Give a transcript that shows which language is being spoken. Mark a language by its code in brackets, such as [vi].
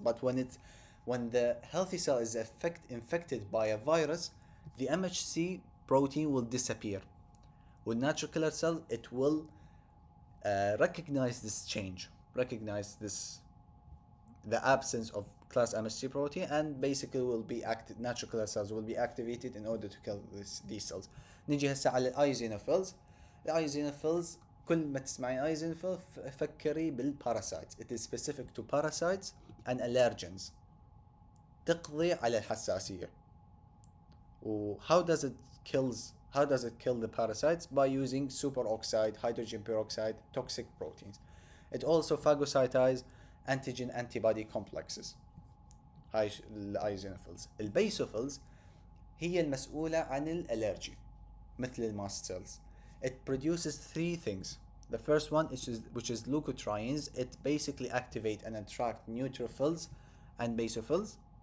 [en] But when the healthy cell is infected by a virus, the MHC protein will disappear. With natural killer cell, it will recognize this change, the absence of class MHC protein, and basically will be natural killer cells will be activated in order to kill these cells. [ar] نيجي هسه على الايزينوفيلز. الايزينوفيلز كل ما تسمعين ايزينوفيل فكري بالباراسايتس. [en] It is specific to parasites and allergens. [ar] تقضي على الحساسية. [en] How does it kill the parasites? By using superoxide, hydrogen peroxide, toxic proteins. It also phagocytizes antigen antibody complexes. [ar] هاي الايزينوفيلز. البيسوفيلز هي المسؤولة عن الالرجي مثل الماست cells. [en] It produces three things. The first one which is leukotrienes. It basically activate and attract neutrophils and basophils.